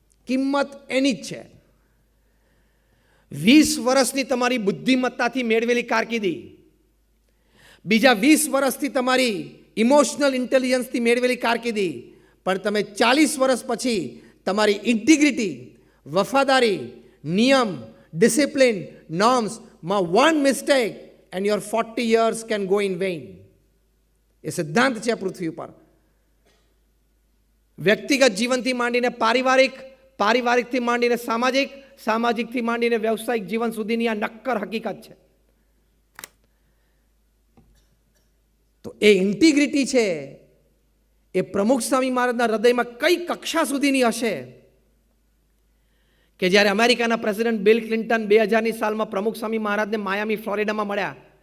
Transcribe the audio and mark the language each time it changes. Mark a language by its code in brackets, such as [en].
[gu] કિંમત એની જ છે. 20 વર્ષની તમારી બુદ્ધિમત્તાથી મેળવેલી કારકિર્દી, બીજા 20 વર્ષથી તમારી ઇમોશનલ ઇન્ટેલિજન્સથી મેળવેલી કારકિર્દી, પણ તમે 40 વર્ષ પછી તમારી ઇન્ટિગ્રિટી, વફાદારી, નિયમ, [en] discipline, norms, one mistake and your 40 years can go in vain. [gu] એ સિદ્ધાંત છે આ પૃથ્વી ઉપર. વ્યક્તિગત જીવનથી માંડીને પારિવારિક, પારિવારિકથી માંડીને સામાજિક, સામાજિકથી માંડીને વ્યવસાયિક જીવન સુધીની આ નક્કર હકીકત છે. તો એ ઇન્ટિગ્રિટી છે એ પ્રમુખ સ્વામી મહારાજના હૃદયમાં કઈ કક્ષા સુધીની હશે કે જ્યારે અમેરિકાના પ્રેસિડેન્ટ બિલ ક્લિન્ટન 2000ની સાલમાં પ્રમુખ સ્વામી મહારાજને માયામી ફ્લોરિડામાં મળ્યા.